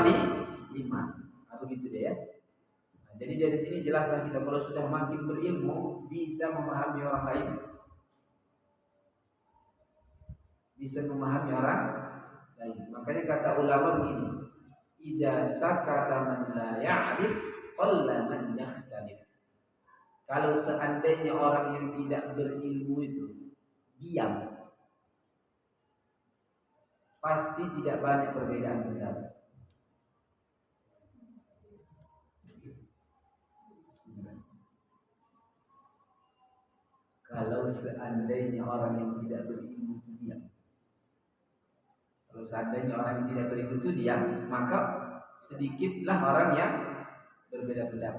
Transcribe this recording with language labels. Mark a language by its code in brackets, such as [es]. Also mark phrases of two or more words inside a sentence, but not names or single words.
[id] 5. Begitu deh ya. Jadi dari sini jelaslah kita kalau sudah makin berilmu bisa memahami orang lain. Bisa memahami orang lain. Makanya kata ulama begini, [ar] إذا سكت من لا يعرف قل من يختلف. [id] Kalau seandainya orang yang tidak berilmu itu diam, pasti tidak banyak perbedaan pendapat. Kalau seandainya orang yang tidak berilmu itu diam, kalau seandainya orang yang tidak berilmu itu diam, maka sedikitlah orang yang berbeda pendapat.